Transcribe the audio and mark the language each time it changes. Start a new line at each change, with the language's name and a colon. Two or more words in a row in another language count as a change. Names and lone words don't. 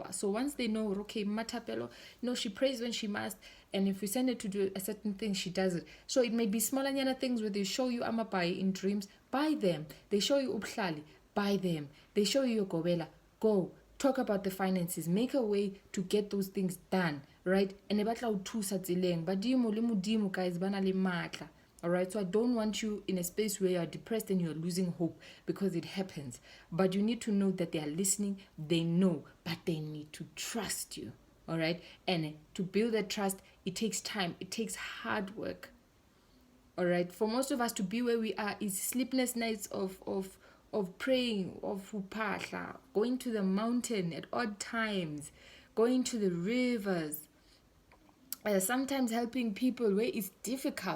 English: So once they know, okay, Matapelo, she prays when she must, and if we send her to do a certain thing, she does it. So it may be smaller things where they show you amabai in dreams, buy them. They show you uplali, buy them. They show you your gobela, go. Talk about the finances, make a way to get those things done, right?
Southern Sotho: And ebatla uthusa tsileng, badimo le modimo guys bana le matla.
English: All right, so I don't want you in a space where you're depressed and you're losing hope, because it happens. But you need to know that they are listening, they know, but they need to trust you. All right, and to build that trust, it takes time, it takes hard work. All right, for most of us to be where we are is sleepless nights of praying, of upahla, going to the mountain at odd times, going to the rivers, sometimes helping people where it's difficult.